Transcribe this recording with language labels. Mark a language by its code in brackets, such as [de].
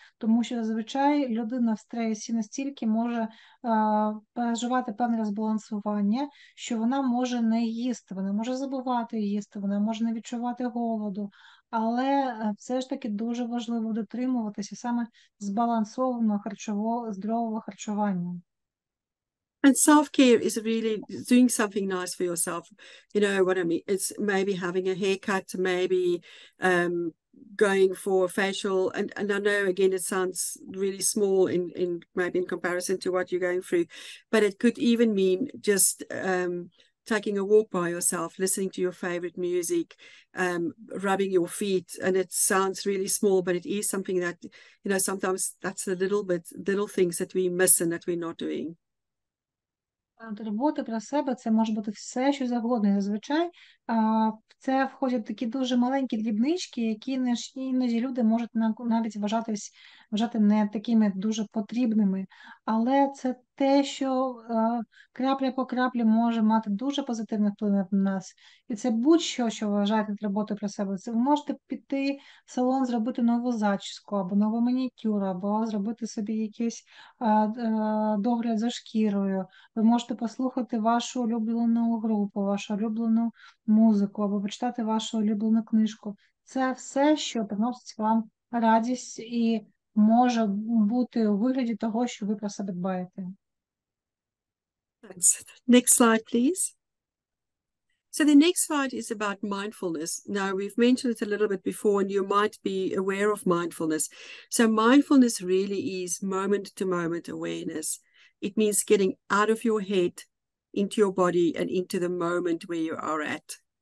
[uk] Тому що зазвичай людина в стресі настільки може переживати певне розбалансування, що вона може не їсти, вона може забувати їсти, вона може не відчувати голоду. Але все ж таки дуже важливо дотримуватися саме збалансованого здорового харчування. [en] And self-care is really doing something nice for yourself. You know what I mean? It's maybe having a haircut, maybe going for a facial. And I know, again, it sounds really small in maybe in comparison to what you're going through, but it could even mean just taking a walk by yourself, listening to your favorite music, rubbing your feet. And it sounds really small, but it is something that, you know, sometimes that's the little things that we miss and that we're not doing. [uk] Турбота про себе – це може бути все, що завгодно. І зазвичай в це входять такі дуже маленькі дрібнички, які іноді люди можуть навіть вважати не такими дуже потрібними. Але це те, що крапля по краплі може мати дуже позитивний вплив на нас. І це будь-що, що ви вважаєте роботою про себе. Це ви можете піти в салон, зробити нову зачіску, або нову манікюр, або зробити собі якийсь догляд за шкірою. Ви можете послухати вашу улюблену групу, вашу улюблену музику, або почитати вашу улюблену книжку. Це все, що приносить вам радість і може бути у вигляді того, що ви про себе дбаєте. [en] Thanks. Next slide, please. So the next slide is about mindfulness. Now, we've mentioned it a little bit before, and you might be aware of mindfulness. So mindfulness really is moment-to-moment awareness. It means getting out of your head, into your body, and into the moment where you are at.